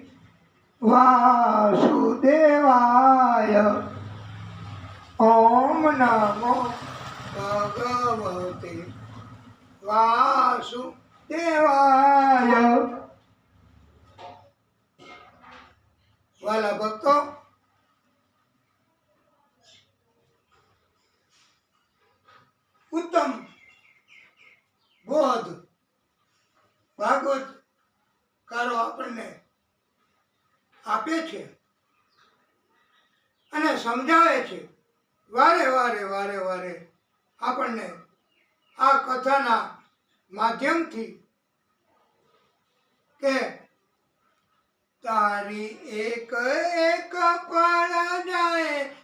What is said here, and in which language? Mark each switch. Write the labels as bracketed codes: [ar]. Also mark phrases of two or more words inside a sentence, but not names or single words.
[sa] वासुदेवाय, ओम नमो भगवते वासुदेवाय। [gu] વાલા ભક્તો, ઉત્તમ બોધ ભાગવત કારો આપણને આપે છે અને સમજાવે છે. વારે વારે વારે વારે આપણને આ કથાના માધ્યમથી કે તારી એક એક પળ જાય